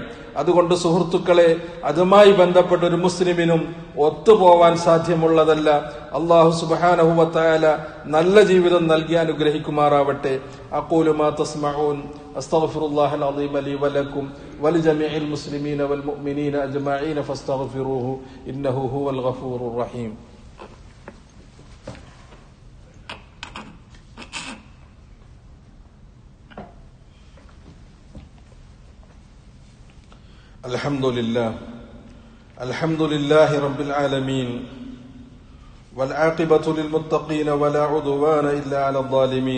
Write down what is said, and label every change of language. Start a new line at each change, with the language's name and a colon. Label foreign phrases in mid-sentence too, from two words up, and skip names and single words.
Malayalam: അതുകൊണ്ട് സുഹൃത്തുക്കളെ, അതുമായി ബന്ധപ്പെട്ട ഒരു മുസ്ലിമിനും ഒത്തുപോവാൻ സാധ്യമുള്ളതല്ല.
Arabic: الله سبحانه وتعالى
Malayalam: നല്ല ജീവിതം നൽകി അനുഗ്രഹിക്കുമാറാവട്ടെ.
Arabic: أقول ما تسمعون أستغفر الله العظيم لي ولكم ولجميع المسلمين والمؤمنين أجمعين فاستغفروه إنه هو الغفور الرحيم. الحمد لله رب العالمين والعاقبة للمتقين ولا عدوان إلا على الظالمين.